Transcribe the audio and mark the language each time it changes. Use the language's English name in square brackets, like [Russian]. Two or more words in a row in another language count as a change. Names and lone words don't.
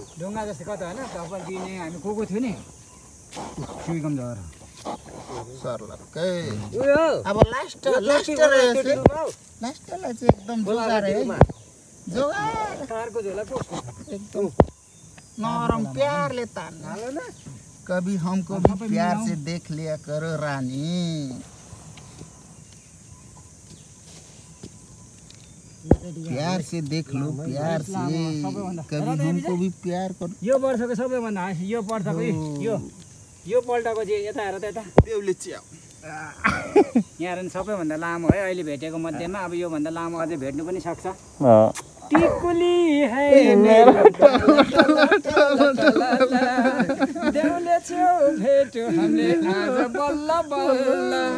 [Nepali] ढुङ्गा जस्तो कता होइन तपाईँ दिने हामी को थियो नि सुइकम झर सर्लक्कै उयो अब लास्टलाई चाहिँ एकदम कारको झोला को एकदम नरम प्यारले तान्न [Hindi] कभी हमको भी प्यार से देख लिया करो रानी प्यार से देख लो प्यार से कभी हमको भी प्यार करो [Nepali] यो वर्षको सबैभन्दा यो वर्षको यो पल्टको चाहिँ यता हेर त यता देउले च्याउ यहाँ हेर सबैभन्दा लामो है अहिले भेटेको मध्येमा अब योभन्दा लामो अझै भेट्नु पनि सक्छ टिकुली है देउले च्याउ भेट्यो हामीले आज बल्ल बल्ल